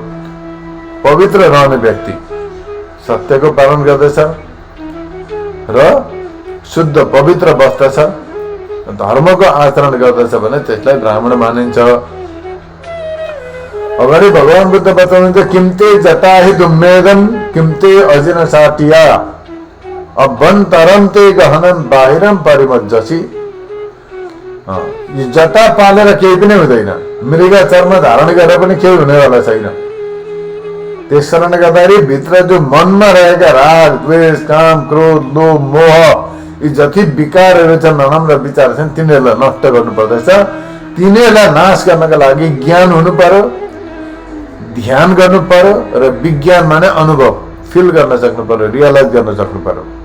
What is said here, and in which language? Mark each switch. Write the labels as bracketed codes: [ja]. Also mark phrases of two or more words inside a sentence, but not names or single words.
[ne] पवित्र रहने व्यक्ति सत्यको पालन गर्दछ र शुद्ध पवित्र बस्दछ, धर्मको आचरण गर्दछ भने त्यसलाई ब्राह्मण मानिन्छ। अगाडि भगवान बुद्ध बताउनुहुन्छ [pi] किम्ते जटाहि दुम्मेदन किम्ते अजिन साटिया अभ्यन्तरम ते गहनम बाहिरम परिमज्जसी। [ne] जटा पालेर केही पनि हुँदैन, मृग चर्म धारण गरेर पनि केही हुनेवाला छैन। त्यस कारणले गर्दाखेरि भित्र जो मनमा रहेका राग द्वेष काम क्रोध लोभ मोह यी जति विकारहरू छन्, नराम्रा विचार छन्, तिनीहरूलाई नष्ट गर्नु पर्दछ। तिनीहरूलाई नाश गर्नका लागि ज्ञान हुनु पर्यो, ध्यान गर्नु पर्यो र विज्ञान माने अनुभव फिल गर्न सक्नु पर्यो, रियलाइज गर्न सक्नु पर्यो।